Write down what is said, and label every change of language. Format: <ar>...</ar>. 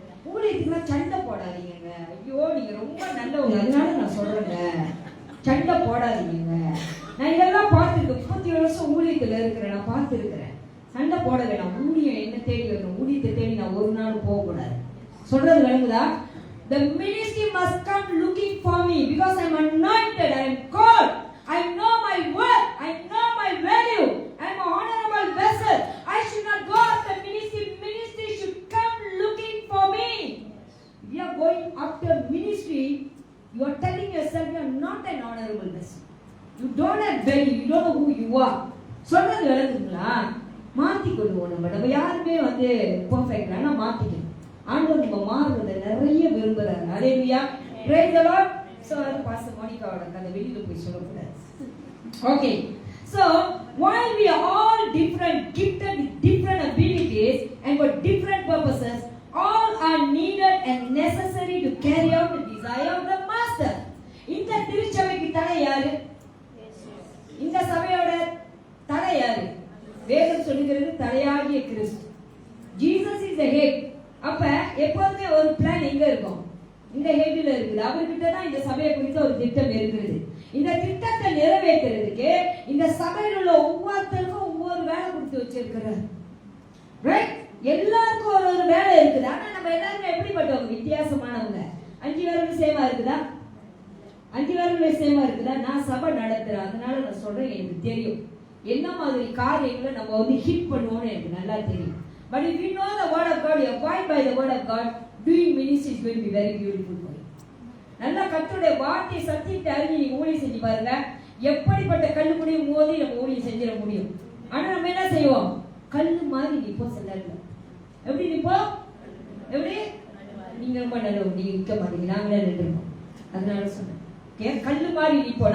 <ta>ஊழியத்துக்குலாம் சண்டை போடாதீங்க. ஐயோ, நீங்க ரொம்ப நல்லவங்க, அதனால நான் சொல்றேங்க, சண்டை போடாதீங்க. நான் இதெல்லாம் பார்த்துருக்கேன், 37 வருஷம் ஊழியத்துல இருக்கிறேன், நான் பார்த்துருக்கிறேன். சண்டை போட வேணாம். ஊழியம் என்ன தேடி வரணும், ஊழியத்தை தேடி நான் ஒரு நாள் போகக்கூடாது. சொல்றது விளங்குதா?</ta> <en>The ministry must come looking for me because I am anointed, I am called, I know my worth, I know my value, I am an honorable vessel. I should not go after ministry. Ministry should come looking for me. If you are going after ministry, you are telling yourself you are not an honorable vessel. You don't have value, you don't know who you are.</en> <ta>சொல்றது விளங்குங்களா? மாற்றிக்கொள்வோம். நம்ம யாருமே perfect ஆனால் மாற்றிக்கணும். ஆண்டவர் நம்ம மாறுவதை நிறைய விரும்புகிறார். ஹல்லேலூயா,</ta> <en>Praise the Lord.</en> <ta>ஸோ அது பாஸ்டர் மோனிகாவோட கதை வெளியில் போய் சொல்லக்கூடாது.</ta> <en>Okay, so while we are all different, gifted with different abilities and for different purposes, all are needed and necessary to carry out the desire of the master.</en> <ta>இந்த திருச்சபைக்கு தலை யாரு? இந்த சபையோட தலை யாரு? வேதம் சொல்லுகிறது தலையாகிய கிறிஸ்து.</ta> <en>Jesus is the head.</en> <ta>அப்ப எப்பவுமே ஒரு பிளான் எங்க இருக்கும்? இந்த ஹெட்ல இருக்குது. அவர்கிட்ட தான் இந்த சபையை குறித்த ஒரு திட்டம் இருக்குது. இந்த திட்டத்தை நிறைவேற்றுறதுக்கு இந்த சபையில் உள்ள ஒவ்வொருத்தருக்கும் ஒவ்வொரு வேலை கொடுத்து வச்சிருக்கிறார். ரைட்? எல்லாருக்கும் ஒரு ஒரு வேலை இருக்குது. ஆனா நம்ம எல்லாரும் எப்படிப்பட்டவங்க? வித்தியாசமானவங்க. 5 பேரும் சேமா இருக்குதா? 5 பேரும் சேமா இருக்குதா? நான் சபை நடத்துறேன், அதனால நான் சொல்றேன், எனக்கு தெரியும் என்ன மாதிரி காரியங்களை நம்ம ஹிட் பண்ணுவோம்னு எனக்கு நல்லா தெரியும்.</ta> <en>But if you know the word of God, you abide by the word of God, doing ministry is going to be very beautiful for you.</en> <ta>நல்லா கர்த்தருடைய வார்த்தை சத்தியத்தை அறிஞ்சு நீங்க ஊழியம் செஞ்சு பாருங்க. எப்படிப்பட்ட கல்லு முடியும் மோதி நம்ம ஊழியம் செஞ்சிட முடியும். ஆனா நம்ம என்ன செய்வோம்? கல்லு மாதிரி நிப்போம். சிலர்ல எப்படி நிப்போம்? எப்படி? நீங்க ரொம்ப நல்லவங்க, நீங்க நிற்க மாட்டீங்க, நாங்களே நின்றுப்போம். அதனால சொன்னேன், கல்லு மாதிரி நிப்போம்.</ta>